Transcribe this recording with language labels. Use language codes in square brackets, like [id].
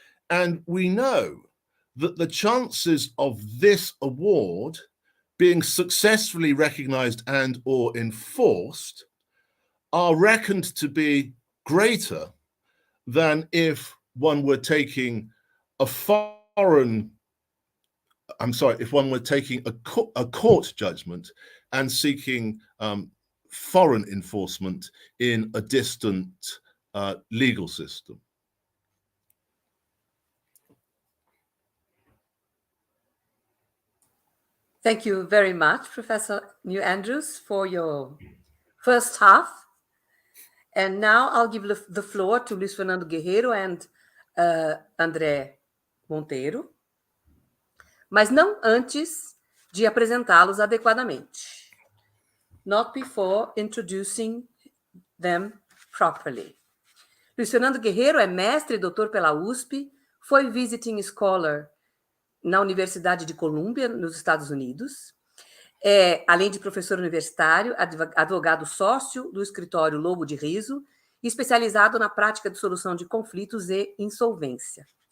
[en] And we know that the chances of this award being successfully recognized and or enforced are reckoned to be greater than if one were taking if one were taking a court judgment and seeking foreign enforcement in a distant legal system. Thank you very much, Professor New Andrews, for your first half. And now I'll give the floor to Luís Fernando Guerreiro and André Monteiro, [pt] mas não antes de apresentá-los adequadamente. [en] Not before introducing them properly. [pt] Luís Fernando Guerreiro é mestre e doutor pela USP, foi visiting scholar na Universidade de Colômbia, nos Estados Unidos. Além de professor universitário, advogado sócio do escritório Lobo de Riso, especializado na prática de solução de conflitos e insolvência.